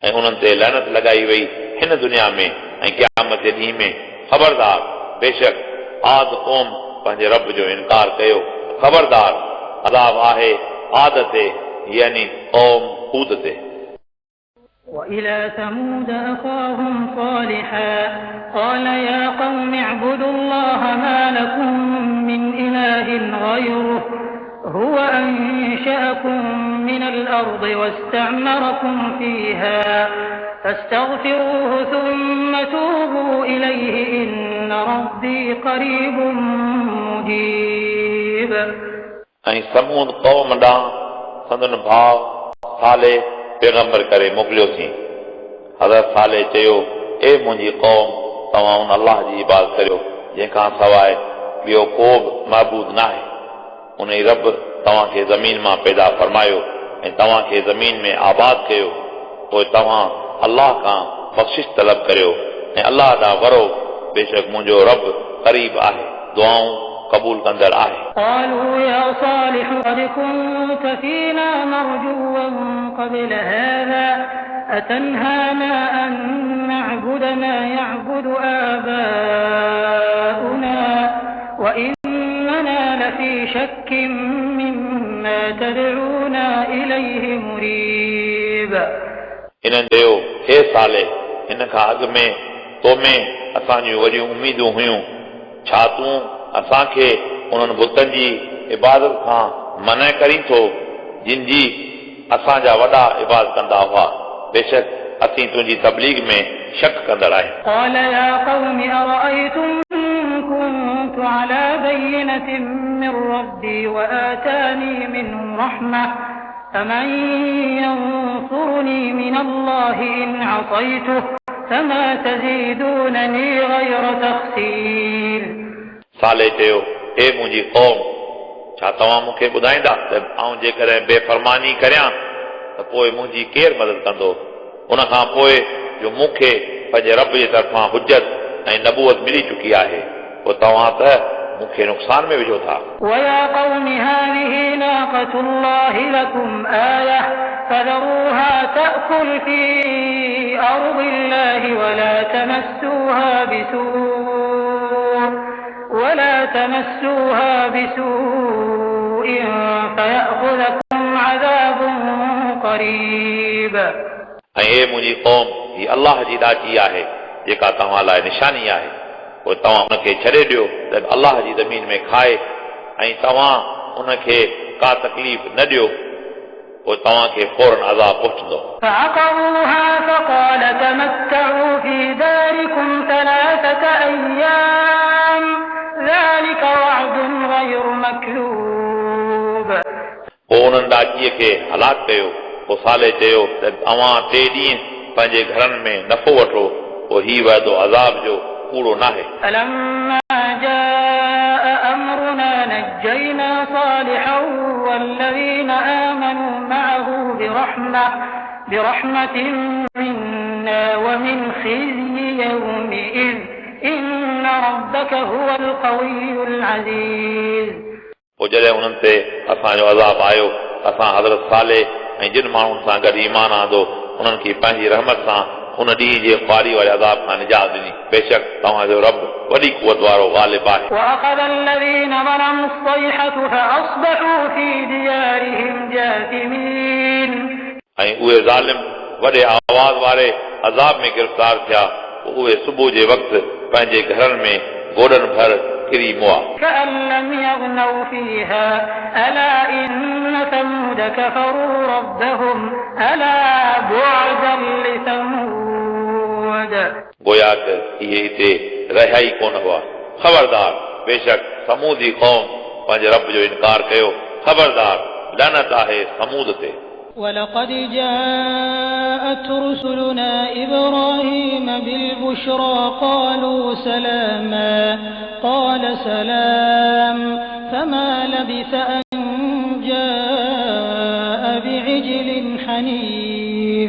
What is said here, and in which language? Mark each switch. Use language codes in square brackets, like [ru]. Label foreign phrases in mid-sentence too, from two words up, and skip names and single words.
[sd] उन्हनि ते लहनत लगाई वई हिन दुनिया में ऐं क़यामत जे ॾींहं में। ख़बरदार, बेशक आद क़ौम पंहिंजे रब जो इनकार कयो। ख़बरदार, अज़ाब आहे आद ते यानी क़ौम हूद ते। [ar] وإلى ثمود أخاهم صالحا قال يا قوم اعبدوا الله ما لكم من إله غيره هو أنشأكم من الأرض واستعمركم فيها فاستغفروه ثم توبوا إليه إن ربي قريب مجيب। [sd] ऐं समूद क़ौम ॾांहुं संदन भाउ साले पैगंबर करे मोकिलियोसीं। हज़रत साले चयो, ए मुंहिंजी क़ौम, तव्हां उन अल्लाह जी इबादत करियो जंहिंखां सवाइ ॿियो को बि महबूद नाहे। उन ई रब तव्हांखे ज़मीन मां पैदा फरमायो ऐं तव्हांखे ज़मीन में आबाद कयो। पोइ तव्हां अल्लाह खां बख़्शिश तलब करियो ऐं अल्लाह ॾांहुं वरो। बेशक मुंहिंजो रब क़रीब आहे, दुआऊं क़बूल कंदड़ आहे। [ar] قالوا يا صالح قد كنت فينا مرجوا قبل هذا أتنهانا أن نعبد ما يعبد آباؤنا وإننا لفي شك مما تدعونا إليه مريب। [sd] इन्हनि चयो, हे साले, हिन खां अॻु में तो में असांजूं वॾियूं उमीदूं हुयूं। छा तूं असांखे उन्हनि बुतनि जी इबादत खां मना करी थो जिन जी असांजा वॾा इबादत कंदा हुआ। बेशक असीं तुंहिंजी तबलीग में शक कंदड़ आहियूं। [ar] قال يا قوم أرأيتم إن كنت على بينة من ربي وآتاني منه رحمة فمن ينصرني من الله إن عصيته فما تزيدونني غير تخسير। [sd] साले चयो, हे मुंहिंजी क़ौम, छा तव्हां मूंखे ॿुधाईंदा त आउं जेकॾहिं बेफ़रमानी करियां त पोइ मुंहिंजी केरु मदद कंदो? उन खां पोइ जो मूंखे पंहिंजे रब जे तरफ़ां हुज्जत ऐं नबूअत मिली चुकी आहे, पोइ तव्हां त मूंखे नुक़सान में विझो था। [ar] ويا قوم هذه ناقة الله لكم آية فذروها تأكل في أرض الله ولا تمسوها بسوء فيأخذكم عذاب قريب। [sd] ऐं हे मुंहिंजी क़ौम, ही अल्लाह जी ॾाची आहे जेका तव्हां लाइ निशानी आहे। पोइ तव्हां उनखे छॾे ॾियो त अल्लाह जी ज़मीन में खाए ऐं तव्हां उनखे का तकलीफ़ न ॾियो, पोइ तव्हांखे फौरन अज़ाब पहुचंदो। [ar] فعقروها فقال تمتعوا في داركم 3 أيام ذلك وعد غير مكذوب। [sd] पोइ उन्हनि ॾाचीअ खे हलाक कयो। पोइ साले चयो त अवां 3 ॾींहं पंहिंजे घरनि में नफ़ो वठो, पोइ हीउ वाइदो अज़ाब जो कूड़ो नाहे। [ar] فلما جاء أمرنا نجينا صالحا والذين آمنوا معه برحمة منا ومن خزي يومئذ إن ربك هو القوي العزيز। [sd] पोइ जॾहिं उन्हनि ते असांजो अज़ाब आयो, असां हज़रत साले ऐं जिन माण्हुनि सां गॾु ईमान आंदो उन्हनि खे पंहिंजी रहमत सां उन ॾींहं जे ख़्वारी वारे अज़ाब खां निजात ॾिनी। बेशक तव्हांजो रब वॾी क़ुवत वारो ग़ालिब आहे। [ar] وأخذ الذين ظلموا الصيحة فأصبحوا في ديارهم جاثمين। [sd] ऐं उहे ज़ालिम वॾे आवाज़ वारे अज़ाब में गिरफ़्तार थिया। उहे सुबुह जे वक़्तु पंहिंजे घरनि में गोॾनि भर किरी मुआ। [ar] كأن لم يغنوا فيها ألا إن ثمود كفروا ربهم ألا بعدا لثمود। [sd] गोया त इहे हिते रहिया ई कोन हुआ। ख़बरदार, बेशक समूदी क़ौम पंहिंजे रब जो इनकार कयो। ख़बरदार, लनत आहे समूद ते। [ar] ولقد جاءت رسلنا إبراهيم بالبشرى قالوا سلاما قال سلام فما لبث أن جاء بعجل حنيذ।